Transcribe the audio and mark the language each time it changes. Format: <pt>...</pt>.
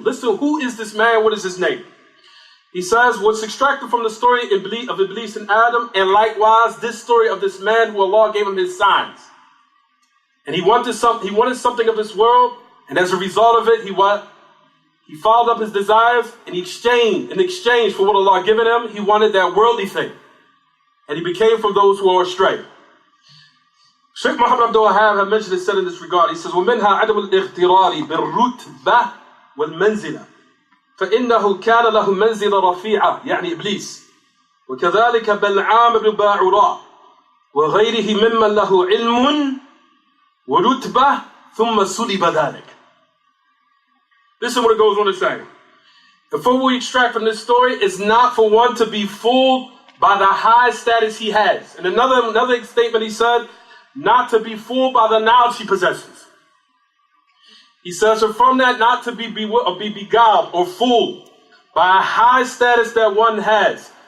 <en>Listen, who is this man? What is his name? He says, what's extracted from the story of Iblis and Adam, and likewise this story of this man who Allah gave him his signs. And he wanted something of this world, and as a result of it, He followed up his desires in exchange for what Allah had given him. He wanted that worldly thing. And he became from those who are astray. Sheikh Muhammad Abdul-Wahhab had mentioned and said in this regard, he says,</en> <ar>وَمِنْهَا عَدَمُ الْإِغْتِرَارِ بِالرُّتْبَةِ وَالْمَنْزِلَةِ فإنه كان له منزلة رفيعة يعني إبليس وكذلك بلعام بن باعوراء وغيره ممن له علم ورتبة ثم سلب ذلك.</ar> <en>Listen what it goes on to say. And for what we extract from this story is not for one to be fooled by the high status he has. And another statement he said, not to be fooled by the knowledge he possesses. He says, and from that not to be beguiled or fooled by a high status that one has.</en>